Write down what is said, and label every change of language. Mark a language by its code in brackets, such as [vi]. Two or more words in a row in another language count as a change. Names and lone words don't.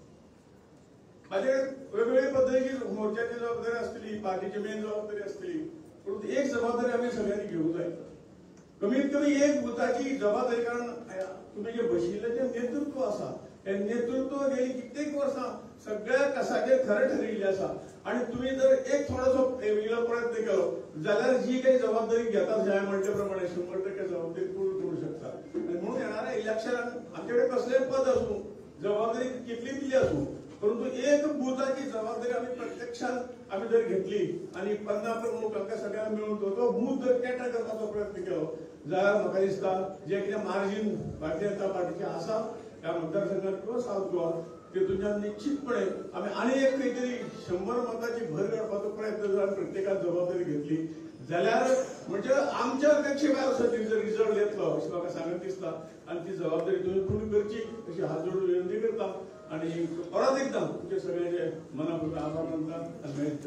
[kok] माझे वेगवेगळ्या पद्धतीची मोर्चाची जबाबदारी आसतली पार्टीची मेन जबाबदारी आसतली परंतु एक जबाबदारी आम्ही सगळ्यांनी घेऊन जाय कमीत कमी एक बुथाची जबाबदारी कारण तुम्ही जे बशिल्ले जे नेतृत्व आसा हे नेतृत्व गेली कित्येक वर्सां सगळ्या कसाचेर खरें ठरिल्लें आसा आणि तुम्ही जर एक थोडोसो वेगळो प्रयत्न केलो जाल्यार जी काही जबाबदारी घेतात ह्या म्हणटे प्रमाणे 100% जबाबदारी पूर्ण करू शकता आणि म्हणून येणाऱ्या इलेक्शनाक आमच्याकडे कसलेय पद आसूं जबाबदारी कितली दिली आसूं परंतु एक बुथाची जबाबदारी आम्ही प्रत्यक्षात आम्ही जर घेतली आणि 15 प्रमुख आमकां सगळ्यांना मिळून तो बूथ जर कॅटर करपाचो प्रयत्न केलो जाल्यार म्हाका दिसता जे कितें मार्जीन भारतीय जनता पार्टीचे आसा त्या मतदारसंघात किंवा सावथ गोवा तेतूंतल्यान निश्चितपणे आमी आनी एक खंय तरी 100 मतांची भर काडपाचो प्रयत्न जर विप्रत्येकान जबाबदारी घेतली जाल्यार म्हणजे आमच्या अपेक्षे भायर असो रिजल्ट येतलो अशें म्हाका सांगत दिसता आणि ती जबाबदारी तुम्ही पूर्ण करची अशी हात जोडून विनंती करता आणि परत एकदा तुमचे सगळ्यांचे मनापूर्वक आभार मानतात आणि